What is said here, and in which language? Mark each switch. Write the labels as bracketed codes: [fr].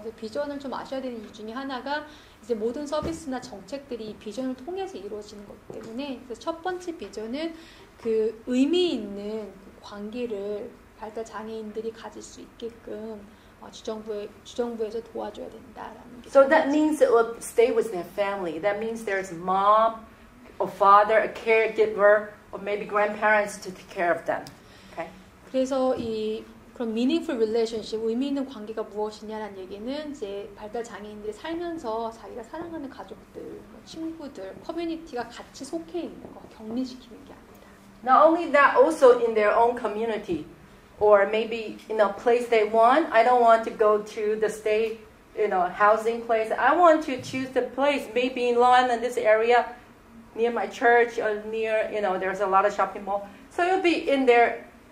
[ko] 그래서 비전을 좀 아셔야 되는 이유 중에 하나가 이제 모든 서비스나 정책들이 이 비전을 통해서 이루어지는 거기 때문에 그래서 첫 번째 비전은 그 의미 있는 그 관계를 발달 장애인들이 가질 수 있게끔 주정부에서 도와줘야 된다라는 게. [en] So that means it will stay with their family. That means there's mom or father, a caregiver, or maybe grandparents to take care of them. Okay. [ko] 그래서 이 그런 [en] meaningful relationship, [ko] 의미 있는 관계가 무엇이냐라는 얘기는 이제 발달 장애인들이 살면서 자기가 사랑하는 가족들, 친구들, 커뮤니티가 같이 속해 있는 거 격리시키는 게 아니다. [en] Not only that, also in their own community, or maybe in a place they want. I don't want to go to the state, housing place. I want to choose the place, maybe in Long Island, this area, near my church, or near, there's a lot of shopping mall. So you'll be in their